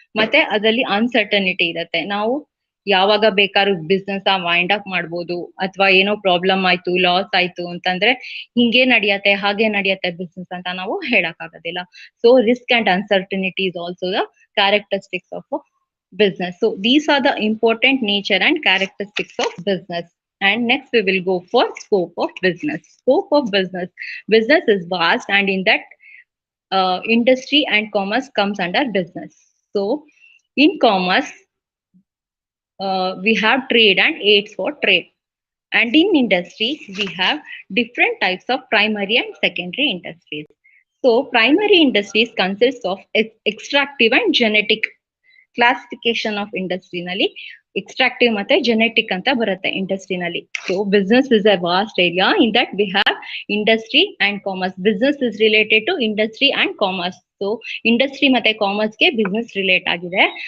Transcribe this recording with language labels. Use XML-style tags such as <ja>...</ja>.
<kn>ಮತ್ತೆ ಅದರಲ್ಲಿ ಅನ್ಸರ್ಟನಿಟಿ ಇರತ್ತೆ. ನಾವು ಯಾವಾಗ ಬೇಕಾದ್ರೂ ಬಿಸ್ನೆಸ್ ವೈಂಡ್ ಅಪ್ ಮಾಡ್ಬೋದು, ಅಥವಾ ಏನೋ ಪ್ರಾಬ್ಲಮ್ ಆಯ್ತು, ಲಾಸ್ ಆಯ್ತು ಅಂತಂದ್ರೆ ಹಿಂಗೆ ನಡೆಯತ್ತೆ ಹಾಗೆ ನಡೆಯತ್ತೆ ಬಿಸ್ನೆಸ್ ಅಂತ ನಾವು ಹೇಳಕ್ ಆಗೋದಿಲ್ಲ.</kn> <en>So risk and uncertainty is also the characteristics of business. So these are the important nature and characteristics of business. And next we will go for scope of business. Scope of business. Business is vast, and in that industry and commerce comes under business. So in commerce we have trade and aids for trade. And in industry we have different types of primary and secondary industries. So primary industries consists of extractive and genetic.</en> <kn>Classification of ಇಂಡಸ್ಟ್ರಿನಲ್ಲಿ ಎಕ್ಸ್ಟ್ರಾಕ್ಟಿವ್ ಮತ್ತೆ genetic ಅಂತ ಬರುತ್ತೆ ಇಂಡಸ್ಟ್ರಿನಲ್ಲಿ.</kn> <en>So business is a vast area. In that we have industry and commerce. Business is related to industry and commerce.</en> <kn>So industry ಮತ್ತೆ ಕಾಮರ್ಸ್ಗೆ business relate ಆಗಿದೆ.</kn>